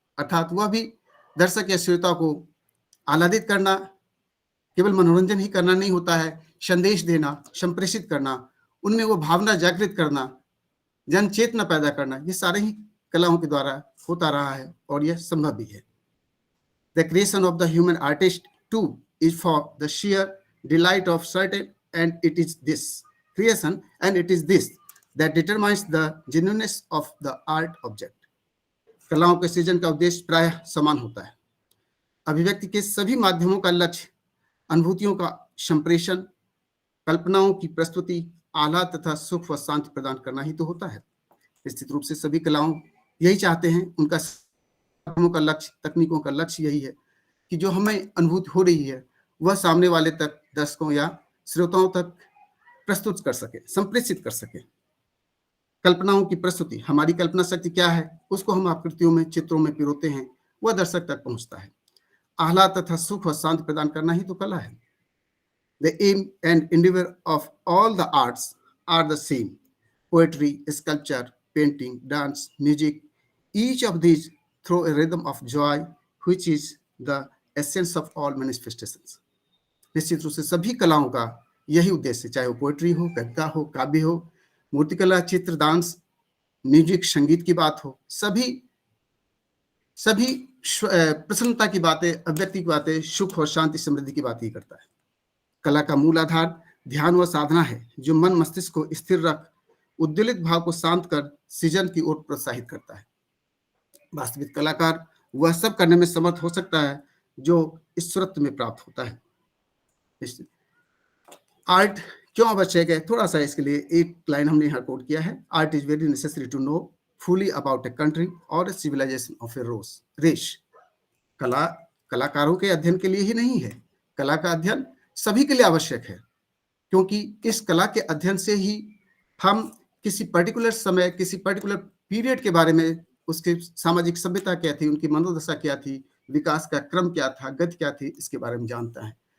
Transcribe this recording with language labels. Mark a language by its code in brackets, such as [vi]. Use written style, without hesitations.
[hi] अर्थात वह भी दर्शक या श्रोता को आह्लादित करना, केवल मनोरंजन ही करना नहीं होता है, संदेश देना, संप्रेषित करना, उनमें वो भावना जागृत करना, जन चेतना पैदा करना, ये सारे ही कलाओं के द्वारा होता रहा है और यह संभव भी है। [en] The creation of the human artist too is for the sheer delight of certain, and it is this creation and it is this that determines the genuineness of the art object. [hi] कलाओं के सृजन का उद्देश्य प्रायः समान होता है। अभिव्यक्ति के सभी माध्यमों का लक्ष्य अनुभूतियों का संप्रेषण, कल्पनाओं की प्रस्तुति, आह्लाद तथा सुख व शांति प्रदान करना ही तो होता है। निश्चित रूप से सभी कलाओं यही चाहते हैं, उनका का लक्ष्य, तकनीकों का लक्ष्य यही है कि जो हमें अनुभूति हो रही है वह सामने वाले तक, दर्शकों या श्रोताओं तक प्रस्तुत कर सके, संप्रेषित कर सके। कल्पनाओं की प्रस्तुति, हमारी कल्पना शक्ति क्या है उसको हम आकृतियों में, चित्रों में पिरोते हैं, वह दर्शक तक पहुंचता है। आह्लाद तथा सुख व शांति प्रदान करना ही तो कला है। [en] The aim and endeavor of all the arts are the same: poetry, sculpture, painting, dance, music. Each of these through a rhythm of joy which is the essence of all manifestations. [hi] निश्चित रूप से सभी कलाओं का यही उद्देश्य, चाहे वो पोएट्री हो, कविता हो, काव्य हो, मूर्तिकला, चित्र, डांस, म्यूजिक, संगीत की बात हो, सभी प्रसन्नता की बातें, अभिव्यक्ति की बातें, सुख और शांति, समृद्धि की बात ही करता है। कला का मूल आधार ध्यान व साधना है, जो मन मस्तिष्क को स्थिर रख उद्वेलित भाव को शांत कर सृजन की ओर प्रोत्साहित करता है। वास्तविक कलाकार वह सब करने में समर्थ हो सकता है जो ईश्वरत्व में प्राप्त होता है। आर्ट क्यों आवश्यक है, थोड़ा सा इसके लिए एक लाइन हमने यहाँ कोट किया है। [en] Art is very necessary to know fully about a country or a civilization of a race. [hi] कला कलाकारों के अध्ययन के लिए ही नहीं है, कला का अध्ययन सभी के लिए आवश्यक है, क्योंकि इस कला के अध्ययन से ही हम किसी पर्टिकुलर समय, किसी पर्टिकुलर पीरियड के बारे में, उसके सामाजिक सभ्यता क्या थी, उनकी मनोदशा क्या थी, विकास का क्रम क्या था, गति क्या थी, इसके बारे में जानता है।